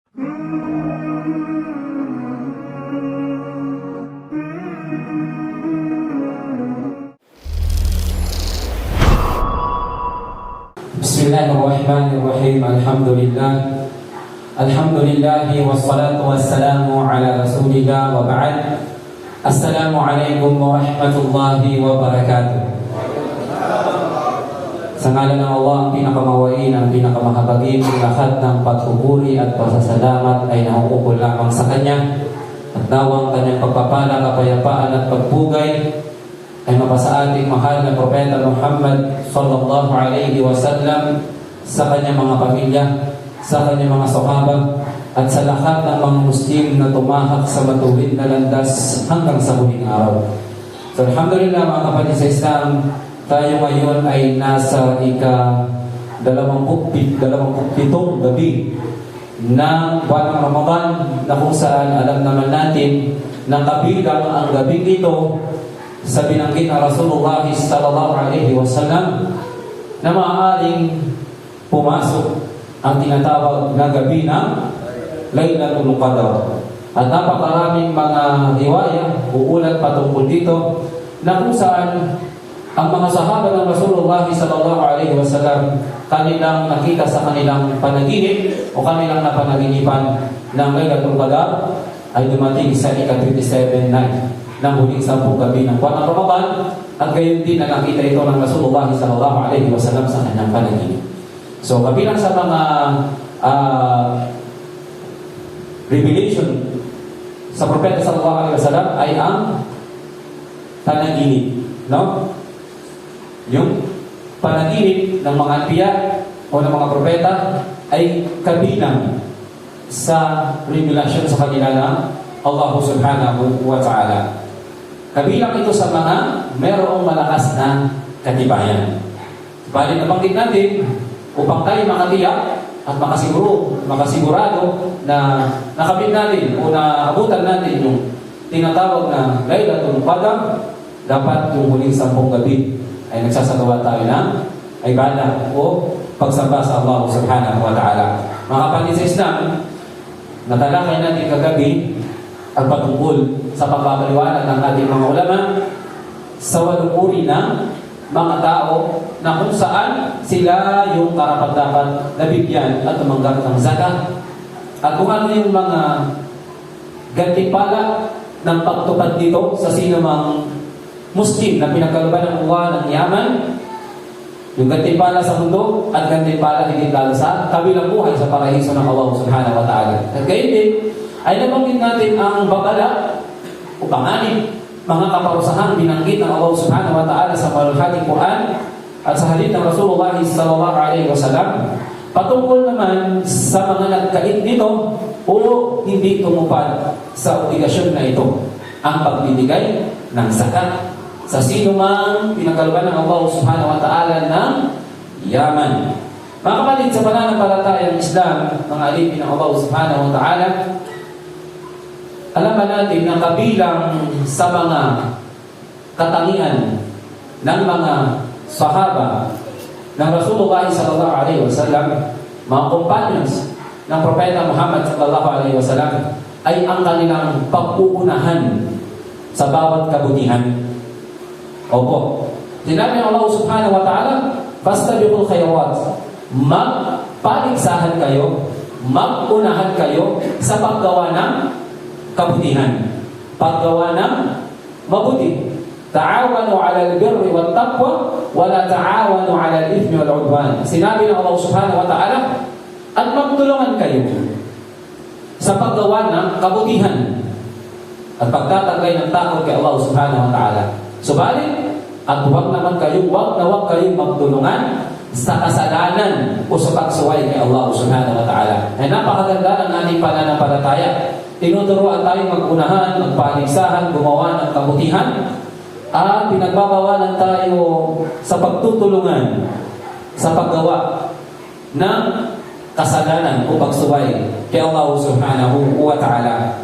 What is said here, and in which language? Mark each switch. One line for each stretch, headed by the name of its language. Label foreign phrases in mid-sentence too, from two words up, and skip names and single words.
Arabic: بسم الله الرحمن الرحيم. الحمد لله والصلاة والسلام على رسول الله وبعد. السلام عليكم ورحمة الله وبركاته.
Filipino: Sa ngalan ng Allah, ang pinakamawain, ang pinakamahabagin, lahat ng pagpupuri at pasasalamat ay nauukol lamang sa Kanya. At nawang Kanyang pagpapala, kapayapaan at pagpugay ay mapasa ating mahal na Propeta Muhammad
Arabic: صلى الله عليه وسلم,
Filipino: sa kanyang mga pamilya, sa kanyang mga sahaba, at sa lahat ng mga Muslim na tumahak sa matuwid na landas hanggang sa huling araw. So alhamdulillah mga kapatid sa Islam, tayo ngayon ay nasa ika-27 gabi ng buwan ng Ramadan, na kung saan alam naman natin na kabilang ang gabing ito sa binanggit na Rasulullah
Arabic: صلى الله عليه وسلم
Filipino: na maaaring pumasok ang tinatawag na gabi ng Laylatul Qadr. At napakaraming mga riwaya, uulat patungkol dito, na kung saan ang mga sahaba ng Rasulullah
Arabic: صلى الله عليه وسلم
Filipino: kanilang nakita sa kanilang panaginip o kanilang napanaginipan ng Laylatul Qadr ay dumating sa ika-27 night ng huling 10 gabi ng buwan ng Ramadan, at gayon din na nakita ito ng Rasulullah
Arabic: صلى الله عليه وسلم
Filipino: sa kanyang panaginip. So kabilang sa mga revelation sa Propeta
Arabic: صلى الله عليه وسلم
Filipino: ay ang panaginip, no? Yung panaginip ng mga anbiya o ng mga propeta ay kabilang sa revelation sa kanila ng Allah
Arabic: سبحانه وتعالى.
Filipino: Kabilang ito sa mga mayroong malakas na katibayan. Bali, nabanggit natin upang tayo makatiyak at makasigurado na nakabit natin o naabutan natin yung tinatawag na Laylatul Qadr, dapat yung huling 10 gabi ay nagsasagawa tayo ng ibadah o pagsamba sa Allah
Arabic: سبحانه وتعالى.
Filipino: Mga kapatid sa Islam, natalakay natin kagabi ang patungkol sa pagbabaliwanag ng ating mga ulama sa 8 uri ng mga tao na kung saan sila yung karapat-dapat na bigyan at tumanggap ng zakat, at kung ano yung mga gantimpala ng pagtupad dito sa sinumang Muslim na pinagkalooban ng Allah ng yaman, yung gantimpala sa mundo at gantimpala higit lalo sa kabilang buhay sa paraiso ng Allah
Arabic: سبحانه وتعالى.
Filipino: At gayon din ay nabanggit natin ang babala o panganib, mga kaparusahan binanggit ng Allah
Arabic: سبحانه وتعالى
Filipino: sa maluhating Quran at sa hadith ng Rasulullah
Arabic: صلى الله عليه وسلم,
Filipino: patungkol naman sa mga nagkait nito o hindi tumupad sa obligasyon na ito, ang pagbibigay ng zakat sa sino mang pinagkalooban ng Allah
Arabic: سبحانه وتعالى
Filipino: ng yaman. Mga kapatid, sa pananampalatayang Islam, mga alipin ng Allah
Arabic: سبحانه وتعالى,
Filipino: alam ba natin na kabilang sa mga katangian ng mga sahaba ng Rasulullah
Arabic: صلى الله عليه وسلم,
Filipino: mga companions ng Propeta Muhammad
Arabic: صلى الله عليه وسلم,
Filipino: ay ang kanilang pag-uunahan sa bawat kabutihan. Opo, sinabi ng Allah
Arabic: سبحانه وتعالى, فاستبقوا الخيرات,
Filipino: magpaligsahan kayo, mag-unahan kayo sa paggawa ng kabutihan, paggawa ng mabuti.
Arabic: تعاونوا على البر والتقوى ولا تعاونوا على الإثم والعدوان.
Filipino: Sinabi ng Allah
Arabic: سبحانه وتعالى,
Filipino: at magtulungan kayo sa paggawa ng kabutihan at pagtataglay ng takot kay Allah
Arabic: سبحانه وتعالى.
Filipino: Subalit, at huwag kayong magtulungan sa kasalanan o sa pagsuway kay Allah
Arabic: سبحانه وتعالى.
Filipino: Ay napakaganda ng ating pananampalataya. Tinuturuan tayong mag-unahan, magpaligsahan, gumawa ng kabutihan, at pinagbabawalan tayo sa pagtutulungan sa paggawa ng kasalanan o pagsuway kay Allah
Arabic: سبحانه وتعالى.